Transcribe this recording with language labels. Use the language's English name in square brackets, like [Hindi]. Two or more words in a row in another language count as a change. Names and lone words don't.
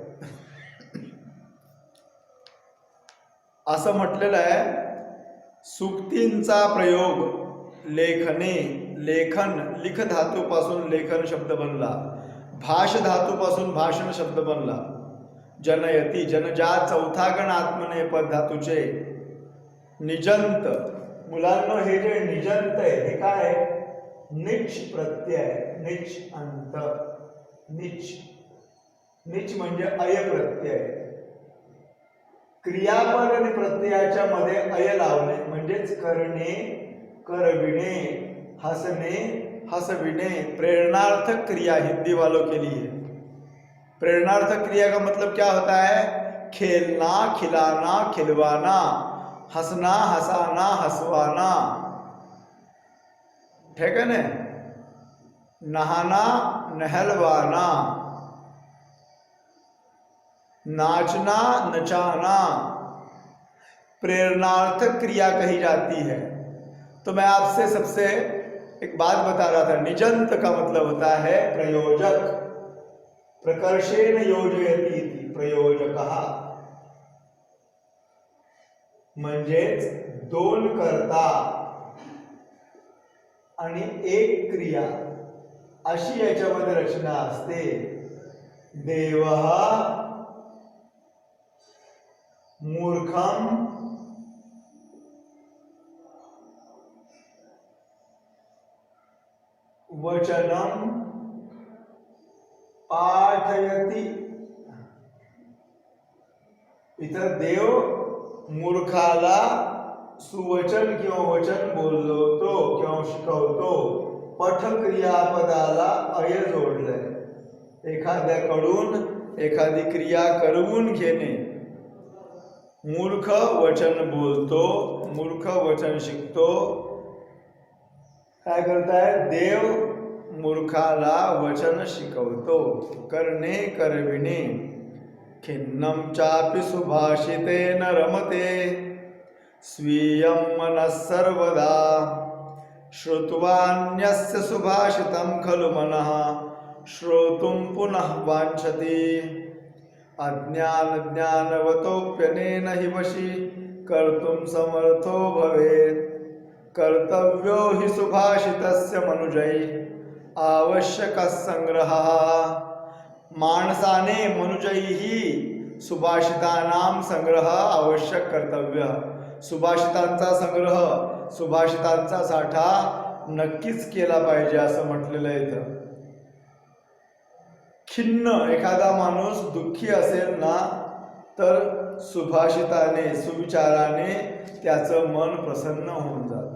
[Marathi] असं म्हटलेलं आहे, सूक्तींचा प्रयोग लेखने, लेखन, लिख धातूपासून लेखन शब्द बनला, भाष धातूपासून भाषण शब्द बनला, जनयती, जनजात चौथा गण आत्मने पद धातूचे, निजंत. मुलांना हे जे निजंत आहे हे काय आहे? निच प्रत्यय, निच अंत. निच, निच म्हणजे अय प्रत्यय. क्रियापद आणि प्रत्ययाच्या मध्ये अय लावणे म्हणजेच करणे, करविणे, हसणे, हसविणे. [Hindi] प्रेरणार्थक क्रिया हिंदी वालों के लिए. प्रेरणार्थक क्रिया का मतलब क्या होता है? खेलना, खिलाना, खिलवाना, हंसना, हंसाना, हंसवाना, ठीक है ना? नहाना, नहलवाना, नाचना, नचाना, प्रेरणार्थक क्रिया कही जाती है. तो मैं आपसे सबसे एक बात बता रहा था, निजंत का मतलब होता है प्रयोजक. [Sanskrit] प्रकर्षेण योजयति इति प्रयोजकः. [Marathi] म्हणजेच दोन कर्ता आणि एक क्रिया अशी याच्यामध्ये रचना असते. [Sanskrit] देवः मूर्खम वचनम पाठयति. [Marathi] इथं देव मूर्खाला सुवचन किंवा वचन बोलवतो किंवा शिकवतो. पठ क्रियापदाला अय जोडलंय. एखाद्याकडून एखादी क्रिया करवून घेणे. मूर्ख वचन बोलतो, मूर्ख वचन शिकतो, काय करताय? देव मूर्खाला वचन शिकवतो. करणे करविणे [Sanskrit] खिन्नं चापि सुभाषितेन रमते स्वीयं मनः सर्वदा श्रुत्वान्यस्य सुभाषितं खलु मनः श्रोतुं पुनः वाञ्छति अज्ञानज्ञानवतोऽप्यनेन हि वशी कर्तुं समर्थो भवेत् कर्तव्यो हि सुभाषितस्य मनुजैः आवश्यकः संग्रहः. [Marathi] माणसाने [Sanskrit] मनुजैही सुभाषितानां संग्रह आवश्यक कर्तव्य. [Marathi] सुभाषितांचा संग्रह, सुभाषितांचा साठा नक्कीच केला पाहिजे असं म्हटलेलं आहे इथं. खिन्न एखादा माणूस दुःखी असेल ना तर सुभाषिताने, सुविचाराने त्याचं मन प्रसन्न होऊन जातं.